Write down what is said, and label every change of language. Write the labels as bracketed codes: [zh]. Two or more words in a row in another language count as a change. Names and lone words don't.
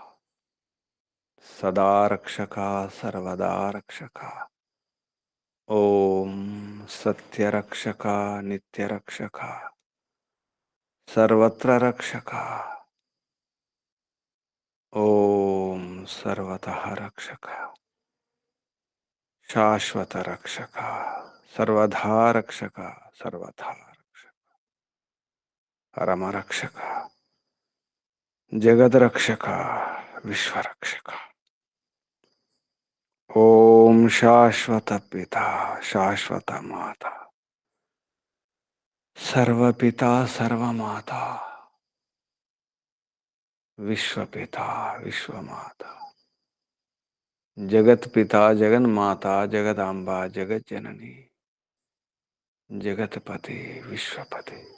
[sa] సదా రక్షక సర్వదా రక్షక ఓం సత్యరక్షక నిత్యరక్షక సర్వత్ర రక్షక ఓం సర్వతః రక్షక శాశ్వత రక్షక సర్వధా రక్షక సర్వథా రక్షక పరమరక్షక జగద్రక్షక విశ్వరక్షక ओम शाश्वत पिता शाश्वत माता सर्वपिता सर्वमाता विश्वपिता विश्वमाता जगत पिता जगन माता जगदांबा जगत जननी जगतपति विश्वपति।